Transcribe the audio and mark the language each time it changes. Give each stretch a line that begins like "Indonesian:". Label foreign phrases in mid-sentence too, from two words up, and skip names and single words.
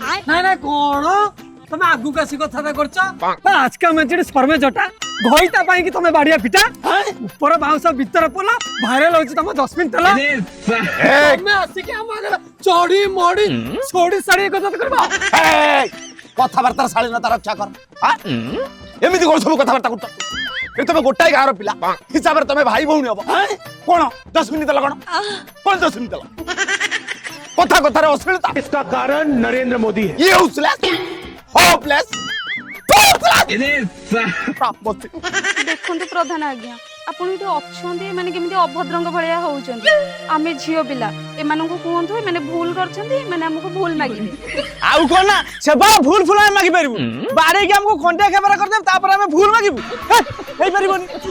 Odia: ନାଇଁ କଣ ତମେ ଆଗକୁ ଆସି କଥାଟା କରୁଛ ଆଜକା ମେଞ୍ଚେ ସର୍ମେ ଜଟା ଘଇତା ପାଇଁ କି ତମେ ବାଡିଆ ପିଟା ଉପର ବାଉଁଶ ଭିତର ପୋଲ ଭାଇରାଲ ହଉଛି ତମ ଜସ୍ମିନ ତେଲ ତମେ ଆସିକି ଆମ ଆଗରେ ଚଢି ମଡି ଛୋଡି ସାଡି କଥା କରିବ କଥାବାର୍ତ୍ତା ଶାଳୀନତା ରକ୍ଷା କର ଏମିତି କଣ ସବୁ କଥାବାର୍ତ୍ତା କରୁଛ ତମେ ଗୋଟାଏ ଗାଁର ପିଲା ହିସାବରେ ତମେ ଭାଇ ଭଉଣୀ ହବ କଣ ଜସ୍ମିନ ତେଲ କଣ ଜସ୍ମିନ ତେଲ କଥା କଥାରେ ଅଶ୍ଳୀଳତା
Hindi: इसका कारण नरेंद्र मोदी है ये
English: useless hopeless
Odia: ଦେଖନ୍ତୁ ପ୍ରଧାନ ଆଜ୍ଞା ଆପଣ ଏଠି ଅଛନ୍ତି ମାନେ କେମିତି ଅଭଦ୍ରଙ୍କ ଭଳିଆ ହଉଛନ୍ତି ଆମେ ଝିଅ ପିଲା ଏମାନଙ୍କୁ କୁହନ୍ତୁ ଏମାନେ ଭୁଲ କରିଛନ୍ତି ଏମାନେ ଆମକୁ ଭୁଲ ମାଗିବେ ଆଉ କଣ ନା ସେ ବା ଭୁଲ ଆମେ ମାଗି ପାରିବୁ ବାଡେଇକି ଆମକୁ ଖଣ୍ଡିଆ ଖେବରା କରିଦେବେ ତାପରେ ଆମେ ଭୁଲ ମାଗିବୁ ହେଇପାରିବନି